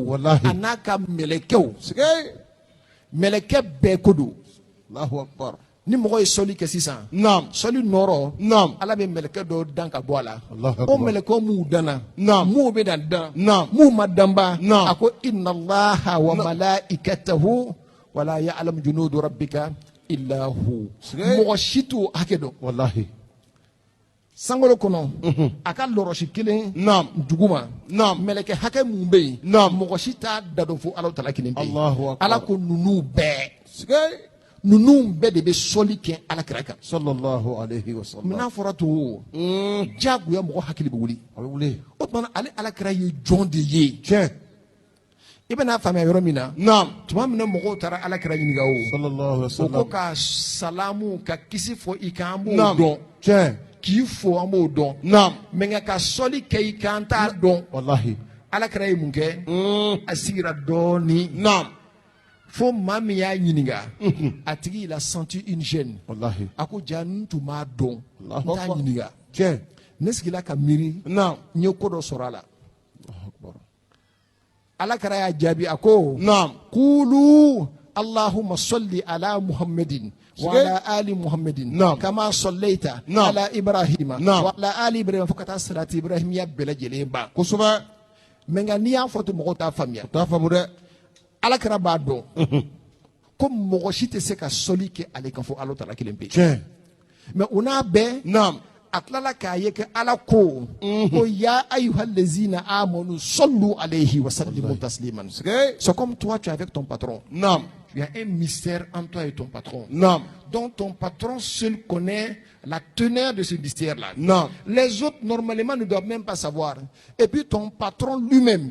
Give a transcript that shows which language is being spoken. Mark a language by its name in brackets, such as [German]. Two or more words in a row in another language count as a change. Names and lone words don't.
[Bambara] Wallahi. a n'a ka mɛlɛkɛw Sigay. mɛlɛkɛ bɛɛ ko don [Arabic] الله أكبر. [Bambara] ni mɔgɔ ye sɔli kɛ sisan Naam. sɔli nɔrɔ Naam. ala bɛ mɛlɛkɛ dɔ dan ka bɔ a la Allahu o Akbar. mɛlɛkɛw m'u danna Naam. m'u bɛ na dan Naam. m'u ma danba Naam. a ko [Arabic] إن الله وملائكته ولا يعلم جنود ربك إلا هو [Bambara] Sigay. mɔgɔ si t'o hakɛ dɔn Wallahi. sankolo kɔnɔ a ka lɔrɔsi kelen Naam. duguma Naam. mɛlɛkɛ hakɛ mun bɛ yen Naam. mɔgɔ si t'a da dɔn fo ala tala kelen bɛ yen [Arabic] الله أكبر. [Bambara] ala ko ninnu bɛɛ Sigay. ninnu bɛɛ de bɛ sɔli kɛ alakira kan [Arabic] صلى الله عليه وسلم. [Bambara] n'a fɔra to o diyagoya mɔgɔ hakili bɛ wuli A bɛ wuli. o tuma ale alakira ye jɔn de ye Tiɲɛ. i bɛna faamuya yɔrɔ min na Naam. tuma min na mɔgɔw taara alakira ɲininka o [Arabic] صلى الله عليه و [Bambara] o ko sallam. ka salamu ka kisi fɔ i kan an b'o Naam. dɔn Tiɲɛ. k'i fo an b'o dɔn Naam. mɛ nka ka sɔli kɛ i kan an t'a dɔn Wallahi. alakira ye mun kɛ a sigira dɔɔni Naam. fo maa min y'a ɲininka a tigi [French] il a senti une gêne [Bambara] Wallahi. a ko ja n tun b'a dɔn n Allahu t'a Akbar. ɲininka Tiɲɛ. ne sigila ka miiri Naam. n ye ko dɔ sɔrɔ a la [Arabic] الله أكبر. [Bambara] alakira y'a jaabi a ko Naam. [Arabic] قل اللهم صل على محمد و [Bambara] Sige. [Arabic] على آل محمد [Bambara] Naam. [Arabic] كما صليت [Bambara] Naam. [Arabic] على إبراهيم [Bambara] Naam. [Arabic] وعلى آل إبراهيم [Bambara] fo ka taa salati ibrahimiya bɛɛ lajɛlen ban Kosubɛ. mɛ nka n'i y'a fɔ ten mɔgɔw t'a faamuya T'a faamu dɛ. alakira b'a dɔn ko mɔgɔ si tɛ se ka sɔli kɛ ale kan fo ala tala kelen pe Tiɲɛ. mɛ o n'a bɛɛ Naam. a tilala k'a ye kɛ ala ko ko [Arabic] يا أيها الذين آمنوا صلوا عليه وسلموا تسليما [Bambara] Sigay. [French] c'est comme toi tu es avec ton patron Naam. il y a un mystère entre toi et ton patron Naam. donc ton patron seul connaît la teneur de ce mystère-là. Naam. Les autres, normalement, ne doivent même pas savoir. Et puis ton patron lui-même,